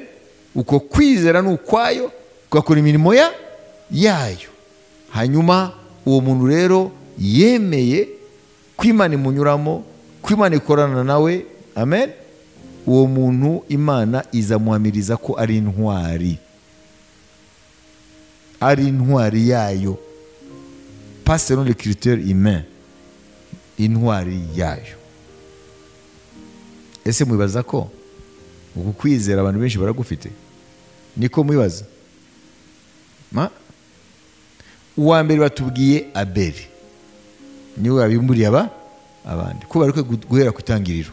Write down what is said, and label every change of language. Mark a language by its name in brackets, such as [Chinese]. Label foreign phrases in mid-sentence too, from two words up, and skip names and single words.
[Kinyarwanda] Uko kwizera ni ukwayo kugakora imirimo yayo, hanyuma uwo muntu rero yemeye ko Imana imunyuramo, ko Imana ikorana nawe. Amen. Uwo muntu Imana izamuhamiriza ko ari intwari yayo. [French] pas selon les critères humains [Kinyarwanda] intwari yayo. Ese mwibaza ko uku kwizera abantu benshi baragufite? Niko mwibaza? Uwa mbere batubwiye Abeli niwe wabimburiye abandi ko bari guhera ku itangiriro.